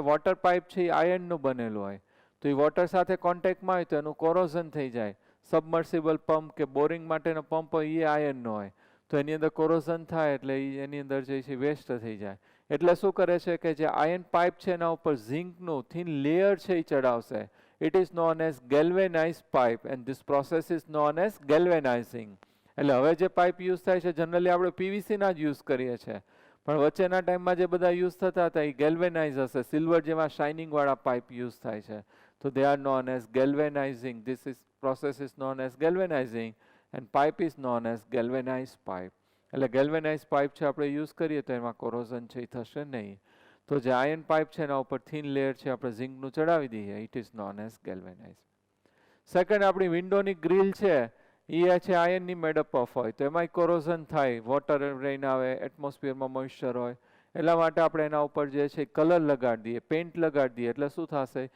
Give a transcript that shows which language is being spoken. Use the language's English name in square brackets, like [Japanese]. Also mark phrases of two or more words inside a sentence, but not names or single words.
[English] water pipe [Gujarati] છે એ આયર્નનું બનેલું હોય, તો એ વોટર સાથે કોન્ટેક્ટમાં હોય તો એનું કોરોઝન થઈ જાય. [English] submersible pump [Gujarati] કે બોરિંગ માટેનો પંપ હોય એ આયર્નનો હોય, તો એની અંદર કોરોઝન થાય એટલે એની અંદર જે છે વેસ્ટ થઈ જાય. એટલે શું કરે છે કે જે [English] iron pipe [Gujarati] છે એના ઉપર ઝિંકનું [English] thin layer [Gujarati] છે એ ચડાવશે. [English] It is known as galvanized pipe and this process is known as galvanizing. [Gujarati] એટલે હવે જે [English] pipe use [Gujarati] થાય છે જનરલી આપણે પીવીસીના જ યુઝ કરીએ છીએ, પણ વચ્ચેના ટાઈમમાં જે બધા યુઝ થતા હતા એ ગેલ્વેનાઇઝ હશે, સિલ્વર જેવા શાઇનિંગવાળા [English] pipe use [Gujarati] થાય છે. [English] તો they are known as galvanizing. This is process is known as galvanizing and pipe is known as galvanized pipe. [Gujarati] એટલે [English] galvanized pipe [Gujarati] છે આપણે યુઝ કરીએ તો એમાં કોરોઝન છે એ થશે નહીં. તો જે [English] iron pipe [Gujarati] છે એના ઉપર [English] thin layer [Gujarati] છે આપણે ઝિંકનું ચડાવી દઈએ, [English] it is known as galvanize. [Gujarati] સેકન્ડ, આપણી વિન્ડોની ગ્રીલ છે એ છે આયર્નની [English] made up of [Gujarati] હોય, તો એમાંય કોરોઝન થાય. [English] water rain [Gujarati] આવે, એટમોસ્ફિયરમાં મોઇશ્ચર હોય, એટલા માટે આપણે એના ઉપર જે છે કલર લગાડી દઈએ, પેઇન્ટ લગાડી દઈએ, એટલે શું થશે?